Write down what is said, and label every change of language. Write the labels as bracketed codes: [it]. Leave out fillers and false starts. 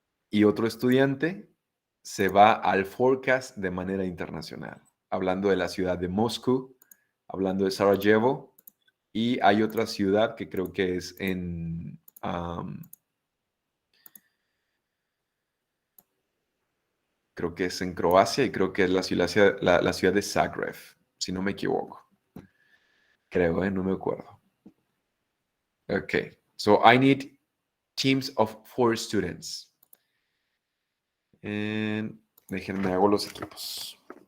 [es] Y otro estudiante se va al forecast de manera internacional, hablando de la ciudad de Moscú, hablando de Sarajevo, y hay otra ciudad que creo que es en... creo que es en Croacia y creo que es la ciudad de Zagreb, si no me equivoco. Creo, no me acuerdo. [en] Okay, so I need teams of 4 students. [es] And déjenme hago los equipos.